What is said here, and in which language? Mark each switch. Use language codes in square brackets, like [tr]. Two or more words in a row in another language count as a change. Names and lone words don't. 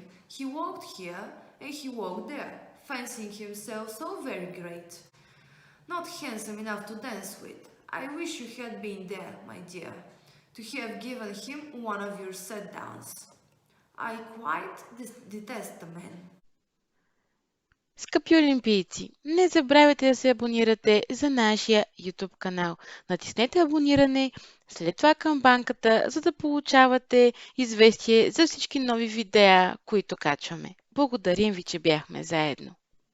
[en] He walked here and he walked there, fancying himself so very great. Not handsome enough to dance with. I wish you had been there, my dear, to have given him one of your set-downs. I quite detest the man. [bg] Скъпи олимпийци, не забравяйте да се абонирате за нашия YouTube канал. Натиснете абониране, след това камбанката, за да получавате известие за всички нови видеа, които качваме. Благодарим ви, че бяхме заедно.